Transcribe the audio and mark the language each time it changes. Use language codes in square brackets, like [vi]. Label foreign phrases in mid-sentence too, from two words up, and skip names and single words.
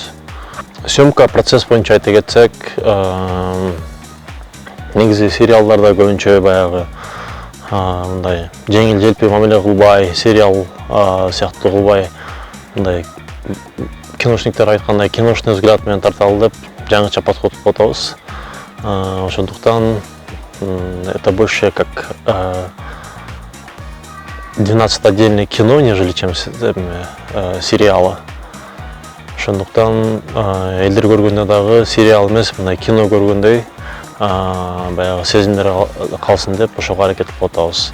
[ky] Съемка процесс боюнча айта кетсек, негизи сериалдарда көбүнчө баягы мындай жеңил желпи мамиле кылбай, сериал сыяктуу кылбай мындай киношниктер айткандай [ru] киношный взгляд [ky] менен тарталы деп жаңыча подход кылып атабыз. [ru] Ошондуктан это больше как 12 отдельное кино, нежели чем сериалы. [ky] Ошондуктан элдер көргөндө дагы сериал эмес, мындай кино көргөндөй баягы сезимдер калсын деп ошого аракет кылып атабыз.